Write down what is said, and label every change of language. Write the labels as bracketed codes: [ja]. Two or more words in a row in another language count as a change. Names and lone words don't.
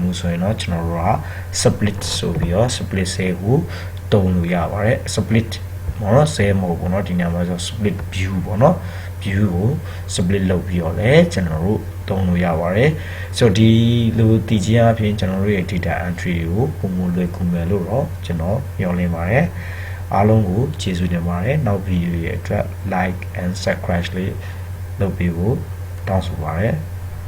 [my] ဘူးဆိုရင်တော့ကျွန်တော်တို့က split ဆိုပြီးတော့ [en] split cell [my] ကိုသုံးလို့ရပါတယ် split ဘောနော် cell မဟုတ်ဘူးเนาะဒီနေရာမှာဆို [en] split view [my] ပေါ့เนาะ view ကို split လုပ်ပြီးတော့လည်းကျွန်တော်တို့သုံးလို့ရပါတယ်ဆိုတော့ဒီလိုတည်ခြင်းအပြင်ကျွန်တော်တို့ရဲ့ [en] data entry [my] ကိုပုံမလွယ်ကူမယ်လို့တော့ကျွန်တော်မျှော်လင့်ပါတယ်အားလုံးကိုကျေးဇူးတင်ပါတယ်နောက်ဗီဒီယိုရဲ့အတွက် [en] like and subscribe [my] လေးလုပ်ပြီးဖို့တောင်းဆိုပါတယ်